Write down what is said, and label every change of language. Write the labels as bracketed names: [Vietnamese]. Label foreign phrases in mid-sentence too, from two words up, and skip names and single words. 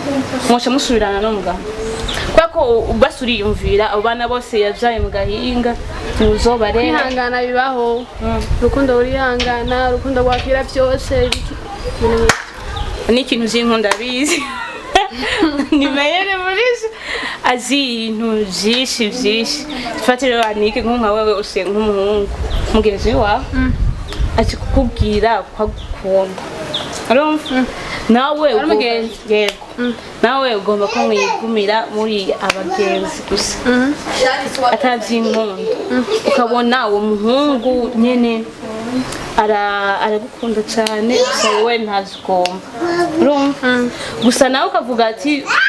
[Rundi] mwacha musubirana n'umugabo kwako basuriyumvira abo bana bose yavyaye mu gahinga ntuzobare kwihangana bibaho rukundo urihangana rukundo rwakira byose ni ikintu z'inkunda bizi nimayere murisha azi ibintu vyinshi fatira wanike nka wewe use nk'umuhungu mugenzi wawe ati kukubwira kwagukunda arumva nawe yego nawe ugomba ko mwigumira muri abagenzi gusa atavyinkunda ukabona uwo muhungu nyene aragukunda cyane gusa wowe ntazigomba urumva gusa nawe ukavuga ati